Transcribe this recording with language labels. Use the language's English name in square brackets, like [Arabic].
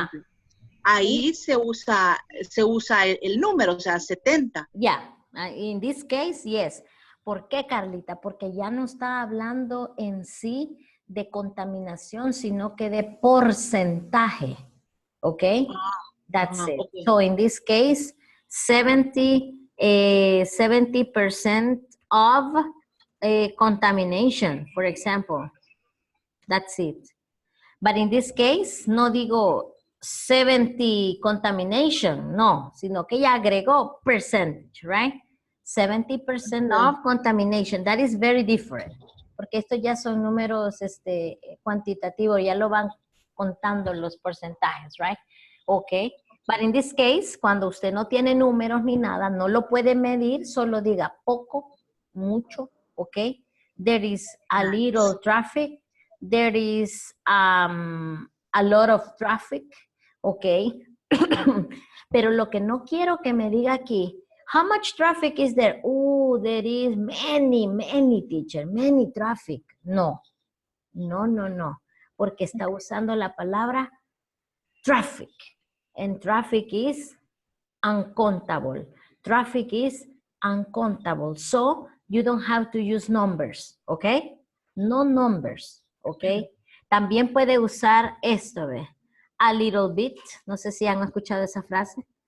[Spanish] ejemplo. Ahí se usa el número, o sea, 70. [English] Yeah, in this case, yes. [Spanish] ¿Por qué, [English] Carlita? [Spanish] Porque ya no está hablando en sí de contaminación, sino que de porcentaje. [English] ¿Ok? That's it. Okay. So in this case, 70% of contamination, for example. That's it. But in this case, [Spanish] no digo [English] 70 contamination, [Spanish] no, sino que ya agregó [English] percentage, right? 70% of contamination. That is very different. [Spanish] Porque estos ya son números cuantitativos, ya lo van contando los porcentajes, right? Okay. [English] But in this case, [Spanish] cuando usted no tiene números ni nada, no lo puede medir, solo diga poco, mucho, okay? [English] There is a little traffic. There is a lot of traffic, okay? [Spanish] Pero lo que no quiero que me diga aquí, [English] how much traffic is there? Oh, there is many, teacher, many traffic. [Spanish] No, no, porque está usando la palabra traffic. [English] And traffic is uncountable. Traffic is uncountable. So you don't have to use numbers, okay? No numbers, okay? [Spanish] También puede usar esto, ¿ve? [English] A little bit. [Spanish] No sé si han escuchado esa frase.